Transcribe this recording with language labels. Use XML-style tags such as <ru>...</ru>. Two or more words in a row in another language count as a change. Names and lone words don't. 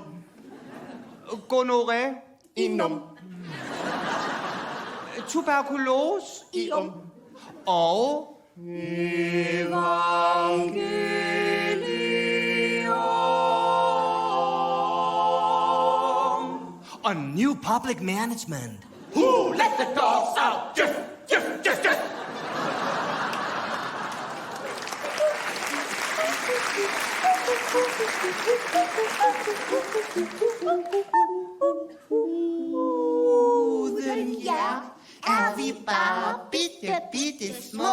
<en>Gonorrhea. Inum.</en> <da>Tuberkulose. Ium. Og og</da> <en>new public management. Who let the dogs out? Just.</en> <da>Uden jer er vi bare bitte små.</da>